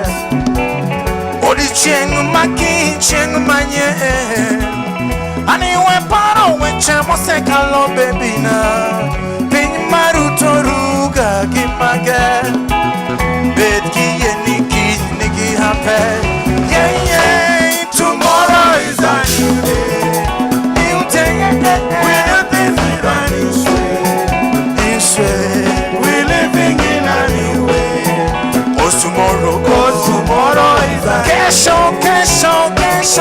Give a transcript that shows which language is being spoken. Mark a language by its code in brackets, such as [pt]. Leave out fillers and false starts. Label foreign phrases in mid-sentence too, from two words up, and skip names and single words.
[luo] Odiochieng' ma kiny chieng' manyen aniwe paro weche mosekalo bebina. Piny marutoruga gi mage. Bed kiyie ni kiny nigi hape. [en] Yeah, yeah, tomorrow is a new day. New day, We do things without you say. you swear. We're living in a new way. Cause tomorrow, Tomorrow is a [sw] kesho, kesho, kesho.